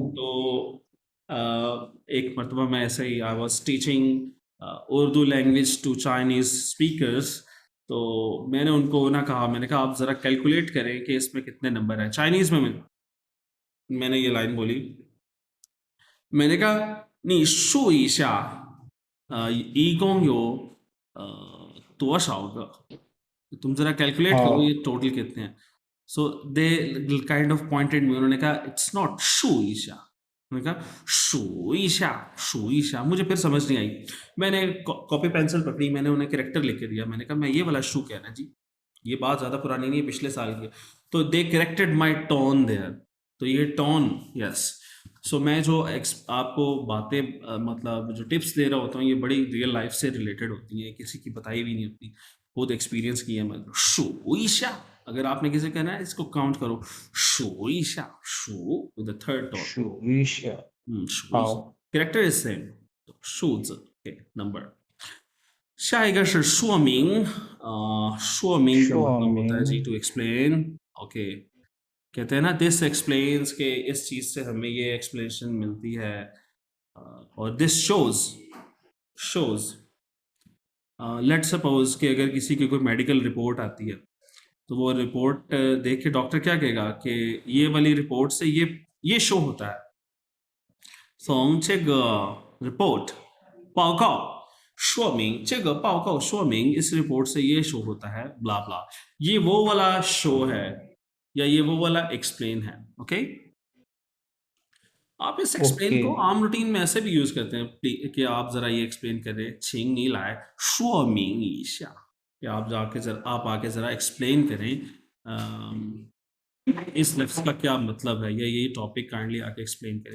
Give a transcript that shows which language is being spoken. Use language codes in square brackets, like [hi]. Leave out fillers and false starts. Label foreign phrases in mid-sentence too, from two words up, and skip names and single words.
[ur] تو ایک مرتبہ میں ایسے ہی [en] I was teaching Urdu language to Chinese speakers. [ur] تو میں نے ان کو نا کہا، میں نے کہا آپ ذرا کیلکولیٹ کریں کہ اس میں کتنے نمبر ہیں چائنیز میں. میں نے یہ لائن بولی، میں نے کہا [zh] 你数一下一共有多少个, [ur] تم ذرا کیلکولیٹ کرو یہ ہاں. ٹوٹل کتنے ہیں. [en] So they kind of pointed me, [ur] انہوں نے کہا [en] it's not [zh] 数一下. [ur] میں نے کہا [zh] 数一下，数一下, [ur] مجھے پھر سمجھ نہیں آئی. میں نے [en] copy pencil [ur] پکڑی، میں نے انہیں کریکٹر لکھ کے دیا، میں نے کہا میں یہ والا شو کہنا جی، یہ بات زیادہ پرانی نہیں ہے، پچھلے سال کی ہے. [en] तो they corrected my tone there। [ur] تو یہ ٹون، یس. سو میں جو آپ کو باتیں مطلب جو ٹپس دے رہا ہوتا ہوں، یہ بڑی [en] real life [ur] سے ریلیٹڈ ہوتی ہیں، کسی کی بتائی بھی نہیں ہوتی، خود ایکسپیرینس کیا میں. [zh] 数一下, [ur] اگر آپ نے کسے کہنا ہے اس کو کاؤنٹ کرو, [zh] 数一下, [en] shu with the third tone. [zh] 数一下。数一下好。 [en] character is same, 数字 okay number. [zh] 下一个是说明说明 का 说 [ur] مطلب ہوتا ہے جی [zh] 明 [en] to explain. [ur] اوکے، کہتے ہیں نا [en] this explains [ur] کہ اس چیز سے ہمیں یہ ایکسپلینیشن ملتی ہے. اور [en] this shows shows let's suppose [ur] کہ اگر کسی کی کوئی [en] medical report [ur] آتی ہے، تو وہ رپورٹ دیکھ کے ڈاکٹر کیا کہے گا کہ یہ والی رپورٹ سے یہ شو ہوتا ہے. [zh] 从这个 report 报告说明，这个报告说明 [ur] اس رپورٹ سے یہ شو ہوتا ہے بلا بلا، یہ وہ والا شو ہے یا یہ وہ والا ایکسپلین ہے. اوکے، آپ اس ایکسپلین اوکے. کو عام روٹین میں ایسے بھی یوز کرتے ہیں کہ آپ ذرا یہ ایکسپلین کریں, [zh] 请你来说明一下, [ur] کہ آپ آ کے ذرا ایکسپلین کریں اس لفظ کا کیا مطلب ہے، یا یہ ٹاپک کائنڈلی آ کے ایکسپلین کریں.